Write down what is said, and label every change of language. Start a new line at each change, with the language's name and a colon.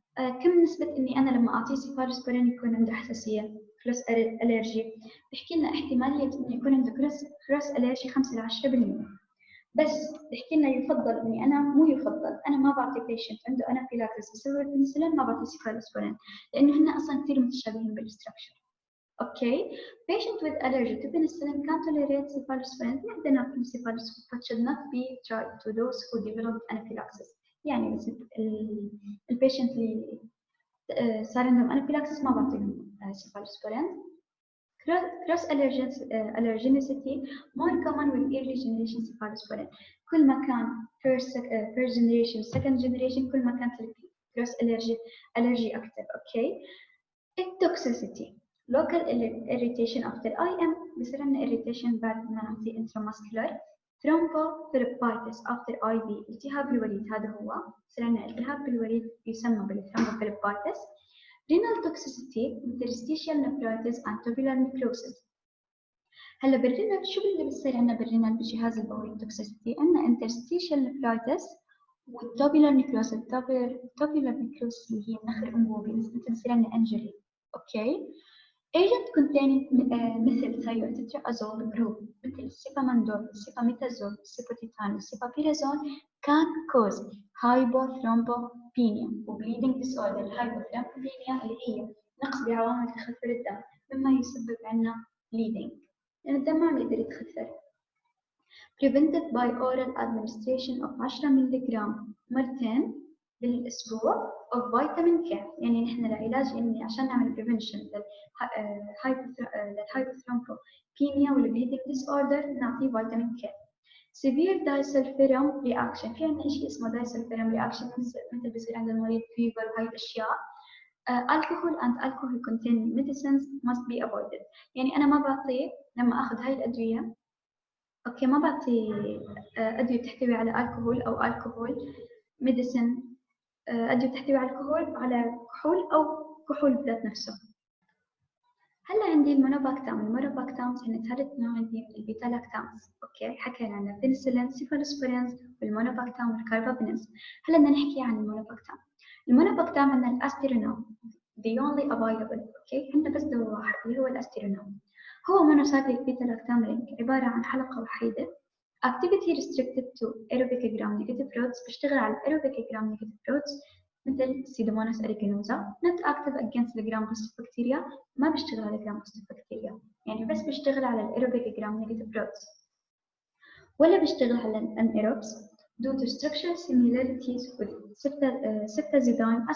Arabic: كم نسبة إني أنا لما أعطيه سيفالوسبورين يكون عنده حساسية كروس ألرجي؟ بحكي لنا احتمالية إنه يكون عنده كروس ألرجي 5 ل 10%. بس بحكي لنا يفضل إني أنا مو يفضل أنا ما بعطي بيشنت عنده أنافيلاكسس بسبب البنسلين ما بعطي سيفالوسبورين لأنه هن أصلا كثير متشابهين بالستراكشر.
English: Okay, patient with allergy to penicillin can tolerate cephalosporin.
Arabic: عندنا في
English: cephalosporin but should not be tried to those who develop anaphylaxis.
Arabic: يعني البيشنت اللي صار عندهم anaphylaxis ما بعطيهم cephalosporin.
English: Cross allergenicity more common with early generation cephalosporin.
Arabic: كل ما كان first generation second generation كل ما كانت cross allergy أكثر.
English: Okay. التوكسيسيتي local irritation after IM
Arabic: بصير عندنا
English: irritation
Arabic: بعد ما نعطي
English: intramuscular thrombophlebitis after IV
Arabic: التهاب الوريد هذا هو بصير عندنا التهاب بالوريد يسمى بالthrombophlebitis
English: renal toxicity interstitial nephritis and tubular necrosis.
Arabic: هلا بالرينال شو اللي بصير عندنا بالرينال بجهاز البولي toxicity؟ عندنا interstitial nephritis والtubular necrosis. tubular necrosis اللي هي النخر الأنبوبي بتصير عندنا injury. اوكي.
English: agent containing مثل thiotetraazole group مثل السيبامندول، السيباميتازول، السيبوتيتان، السيبابيرازول can cause hypothrombopenia و bleeding disorder.
Arabic: الهايبوثرومبوبينيا اللي هي نقص بعوامل تخثر الدم مما يسبب عندنا bleeding لأن الدم ما عم يقدر يتخثر.
English: prevented by oral administration of 10
Arabic: ملغ مرتين بالأسبوع
English: of vitamin K.
Arabic: يعني نحن العلاج إني عشان نعمل prevention للهايبوثرومبوبينيا والبليدنج disorder نعطيه فيتامين K. severe disulfiram reaction في عندنا شيء اسمه disulfiram reaction مثل بصير عند المريض fever وهاي الأشياء.
English: alcohol and alcohol containing medicines must be avoided.
Arabic: يعني أنا ما بعطيه لما أخذ هاي الأدوية. أوكي ما بعطي أدوية تحتوي على الكحول أو الكحول ميديسن أدوية تحتوي على كحول أو كحول بذات نفسه. هلا عندي المونوباكتام هن ثالث نوع عندي من البيتا لاكتامز. أوكي حكينا عن البنسلين، سيفالوسبورينز والمونوباكتام والكاربابينز. هلا بدنا نحكي عن المونوباكتام. المونوباكتام عندنا الأستيرونوم the only available. أوكي عندنا بس دواء واحد اللي هو الأستيرونوم. هو مونوسايكليك بيتا لاكتام لينك عبارة عن حلقة وحيدة
English: activity restricted to aerobic gram negative rods
Arabic: بيشتغل على aerobic gram negative rods مثل Pseudomonas aeruginosa.
English: not active against the gram positive bacteria
Arabic: ما بيشتغل على gram positive bacteria يعني بس بيشتغل على
English: aerobic gram negative rods
Arabic: ولا بيشتغل على
English: anaerobes due to structural similarities with ceftazidime.